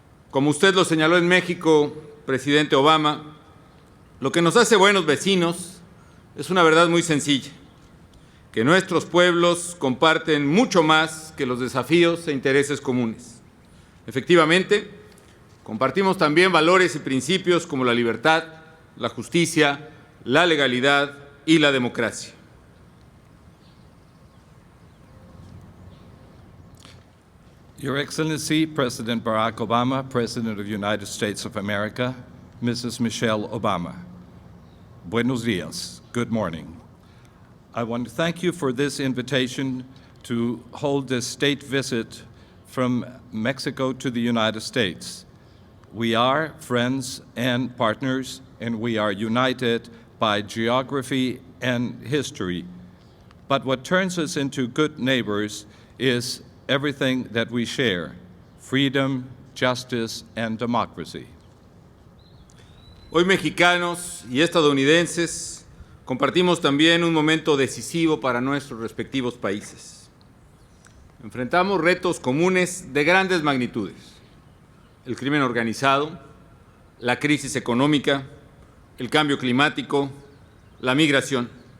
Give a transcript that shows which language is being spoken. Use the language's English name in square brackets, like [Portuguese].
[Spanish] Como usted lo señaló en México, presidente Obama, lo que nos hace buenos vecinos es una verdad muy sencilla, que nuestros pueblos comparten mucho más que los desafíos e intereses comunes. Efectivamente, compartimos también valores y principios como la libertad, la justicia, la legalidad y la democracia. [English] Your Excellency, President Barack Obama, President of the United States of America, Mrs. Michelle Obama. [Spanish] Buenos dias. [English] Good morning. I want to thank you for this invitation to hold this state visit from Mexico to the United States. We are friends and partners, and we are united by geography and history. but what turns us into good neighbors is everything that we share: freedom, justice, and democracy. [Spanish] Hoy mexicanos y estadounidenses compartimos también un momento decisivo para nuestros respectivos países. Enfrentamos retos comunes de grandes magnitudes: el crimen organizado, la crisis económica, el cambio climático, la migración.